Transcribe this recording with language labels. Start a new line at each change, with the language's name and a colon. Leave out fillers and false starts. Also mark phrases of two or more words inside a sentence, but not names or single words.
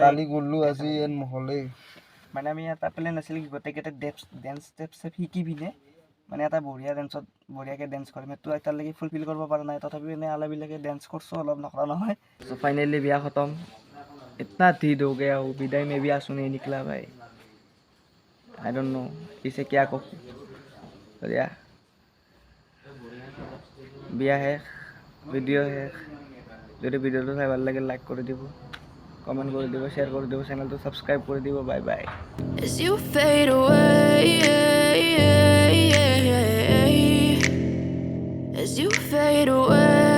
Assamese: কালি গ'লো আজি এন নহ'লেই মানে আমি এটা প্লেন আছিল কি গোটেইকেইটা ডেন্স ষ্টেপ শিকি পিনে মানে এটা বঢ়িয়াকৈ ডেন্স কৰিম সেইটো এতিয়ালৈকে ফুলফিল কৰিব পৰা নাই তথাপিও এনেই আলাবিলাকে ডেন্স কৰিছোঁ অলপ নকৰা নহয়
English: so finally
Assamese: বিয়া খতম
Hindi: इतना धीर हो गया हो विदाई में भी आंसू नहीं निकला भाई
English: I don't know
Hindi: इसे क्या कहूँ
Assamese: বিয়া শেষ ভিডিঅ' শেষ যদি ভিডিঅ'টো চাই ভাল লাগে লাইক কৰি দিব কমেণ্ট কৰি দিব শ্বেয়াৰ কৰি দিব চেনেলটো ছাবস্ক্ৰাইব কৰি দিব
English: bye bye As you fade away, as you fade away.